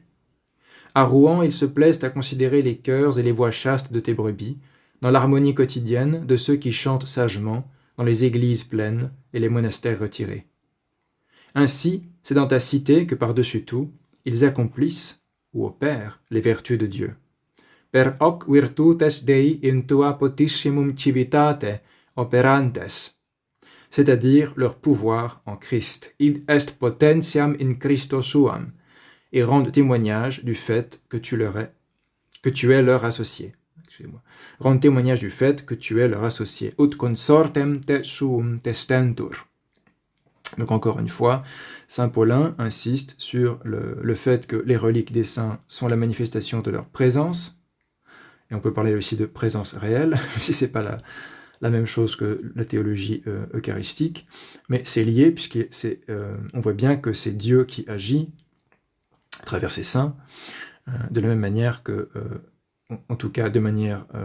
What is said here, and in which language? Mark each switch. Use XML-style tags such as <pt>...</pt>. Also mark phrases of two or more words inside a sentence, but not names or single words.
<fr>À Rouen, ils se plaisent à considérer les cœurs et les voix chastes de tes brebis, dans l'harmonie quotidienne de ceux qui chantent sagement dans les églises pleines et les monastères retirés. Ainsi, c'est dans ta cité que par-dessus tout, ils accomplissent ou opèrent les vertus de Dieu.</fr> <la>Per hoc virtutes Dei in tua potissimum civitate operantes,</la> <fr>c'est-à-dire leur pouvoir en Christ.</fr> <la>Id est potentiam in Christo suam,</la> <fr>et rendent témoignage du fait que tu es leur associé. Rendent témoignage du fait que tu es leur associé.</fr> <la>Ut consortem te suum testentur.</la> <fr>Donc encore une fois, saint Paulin insiste sur le fait que les reliques des saints sont la manifestation de leur présence, et on peut parler aussi de présence réelle, même si ce n'est pas la même chose que la théologie eucharistique, mais c'est lié, puisqu'on voit bien que c'est Dieu qui agit à travers ses saints, de la même manière que, en tout cas de manière...</fr>